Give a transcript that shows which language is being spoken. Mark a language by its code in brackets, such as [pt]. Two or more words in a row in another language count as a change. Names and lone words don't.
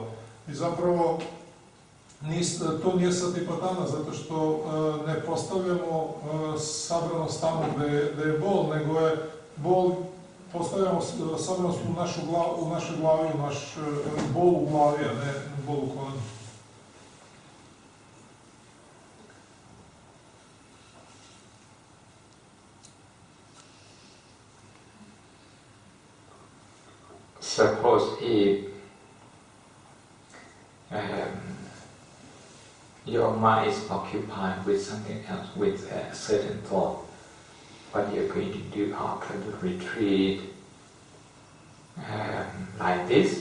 [sr] I zapravo to nije satipatana, zato što ne postavljamo sabranost tamo gde je bol, nego je bol, postavljamo sabranost u našoj glavi, u naš bol u glavi, a ne bol u kolenu. [en] Suppose if your mind is occupied with something else, with a certain thought, what you're going to do after the retreat, like this.